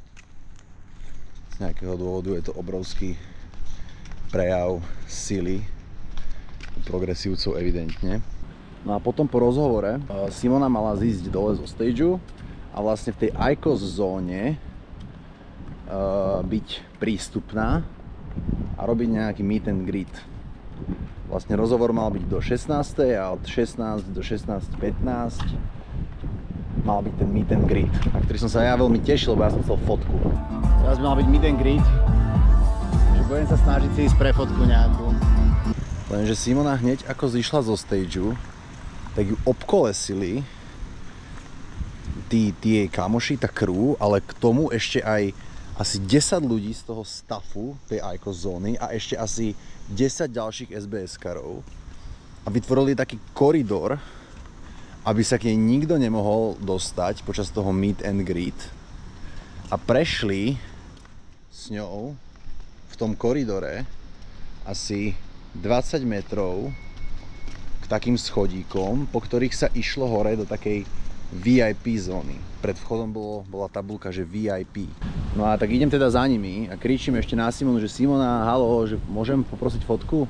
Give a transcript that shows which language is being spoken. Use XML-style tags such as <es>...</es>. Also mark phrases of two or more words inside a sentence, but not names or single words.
<sk>Z nejakého dôvodu je to obrovský prejav sily progresívcov evidentne. No a potom po rozhovore Simona mala zísť dole zo stageu a vlastne v tej Icos zóne byť prístupná a robiť nejaký</sk> <en>meet and greet.</en> <sk>Vlastne rozhovor mal byť do 16. a od 16 do 16:15 mal byť ten</sk> <en>meet and greet,</en> <sk>na ktorý som sa ja veľmi tešil, lebo ja som chcel fotku. Teraz by mal byť</sk> <en>meet and greet,</en> <sk>že budem sa snažiť si ísť pre fotku nejakú. Lenže Simona hneď ako zišla zo stageu, tak ju obkolesili tí jej kamoši, tá crew, ale k tomu ešte aj asi 10 ľudí z toho staffu tej Icos zóny a ešte asi 10 ďalších SBS-karov a vytvorili taký koridor, aby sa k nej nikto nemohol dostať počas toho</sk> <en>meet and greet</en> <sk>a prešli s ňou v tom koridore asi 20 metrov k takým schodíkom, po ktorých sa išlo hore do takej VIP zóny. Pred vchodom bola tabuľka, že VIP. No a tak idem teda za nimi a kričím ešte na Simonu, že Simona, halo, že môžem poprosiť fotku?</sk>